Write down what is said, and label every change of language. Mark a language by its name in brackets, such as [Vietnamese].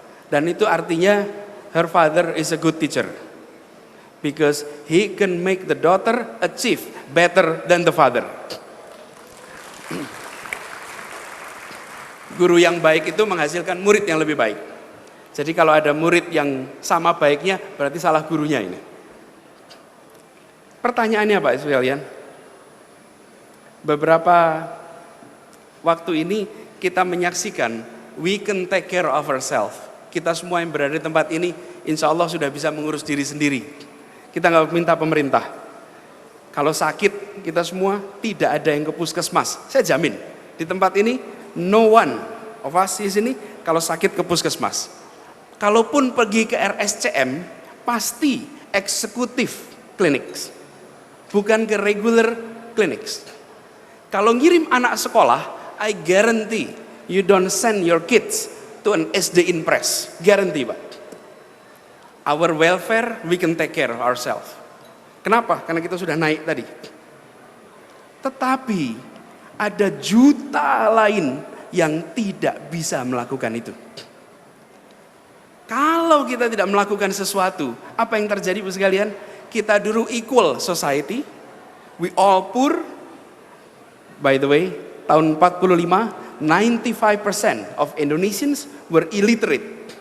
[Indonesian] Dan itu artinya [English] her father is a good teacher. Because he can make the daughter achieve better than the father. [Indonesian] Guru yang baik itu menghasilkan murid yang lebih baik. Jadi kalau ada murid yang sama baiknya, berarti salah gurunya ini. Pertanyaannya Pak sekalian, beberapa waktu ini kita menyaksikan [English] we can take care of ourselves. [Indonesian] Kita semua yang berada di tempat ini, insya Allah sudah bisa mengurus diri sendiri. Kita nggak minta pemerintah. Kalau sakit, kita semua tidak ada yang ke puskesmas. Saya jamin, di tempat ini, [English] no one of us [Indonesian] di sini kalau sakit ke puskesmas. Kalaupun pergi ke RSCM, pasti eksekutif clinics, bukan ke regular clinics. Kalau ngirim anak sekolah, [English] I guarantee you don't send your kids to an SD in press. Guarantee Pak. Our welfare, we can take care of ourselves. [Indonesian] Kenapa? Karena kita sudah naik tadi. Tetapi ada juta lain yang tidak bisa melakukan itu. Kalau kita tidak melakukan sesuatu, apa yang terjadi Bu sekalian? Kita dulu [English] equal society, we all poor. By the way, tahun 45, 95% of Indonesians were illiterate.